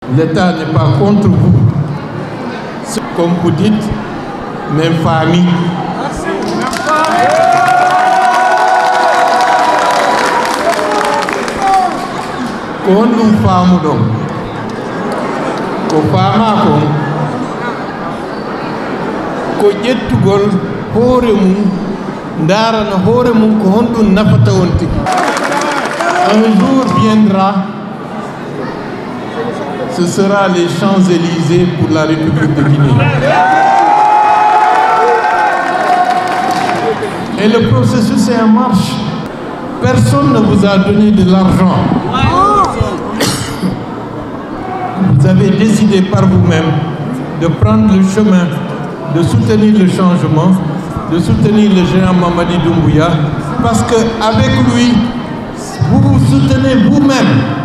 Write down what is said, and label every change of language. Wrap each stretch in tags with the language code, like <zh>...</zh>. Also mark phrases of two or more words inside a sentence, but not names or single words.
<fr>L'État n'est pas contre vous. Comme vous dites, même famille.</fr> <ff>Kon ɗum faamu ɗon ko faama kon ko ƴettugol hoore mum ndaarana hoore mum ko honɗum nafata on tigi.</ff> <fr>Un jour viendra, ce sera les Champs-Élysées pour la République de Guinée. Et le processus est en marche. Personne ne vous a donné de l'argent. Vous avez décidé par vous-même de prendre le chemin, de soutenir le changement, de soutenir le géant Mamadi Doumbouya, parce qu'avec lui, vous vous soutenez vous-même.</fr>